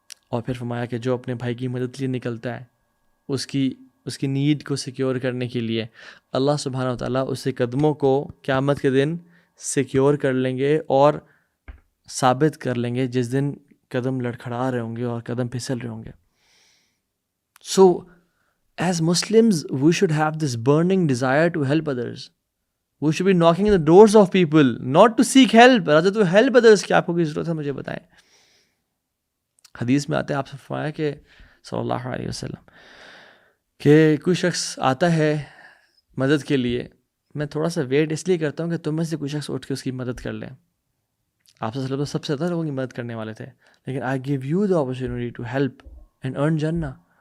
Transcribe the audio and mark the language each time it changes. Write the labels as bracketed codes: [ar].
[ur] اور پھر فرمایا کہ جو اپنے بھائی کی مدد کے لیے نکلتا ہے اس کی نیڈ کو سیکیور کرنے کے لیے، اللہ سبحانہ و تعالیٰ اس کے قدموں کو قیامت کے دن سیکیور کر لیں گے اور ثابت کر لیں گے جس دن قدم لڑکھڑا رہے ہوں گے اور قدم پھسل رہے ہوں گے. [en] So as Muslims we should have this burning desire to help others. We should be knocking the doors of people not to seek help, rather to help others. [ur] کہ آپ کو کی ضرورت ہے مجھے بتائیں. حدیث میں آتا ہے، آپ سے فرمایا کہ صلی اللہ علیہ وسلم کہ کوئی شخص آتا ہے مدد کے لیے، میں تھوڑا سا ویٹ اس لیے کرتا ہوں کہ تم میں سے کوئی شخص اٹھ کے اس کی مدد کر لیں. آپ صلی اللہ علیہ وسلم سب سے زیادہ لوگوں کی مدد کرنے والے تھے، لیکن [en] I give you the opportunity to help and earn Jannah.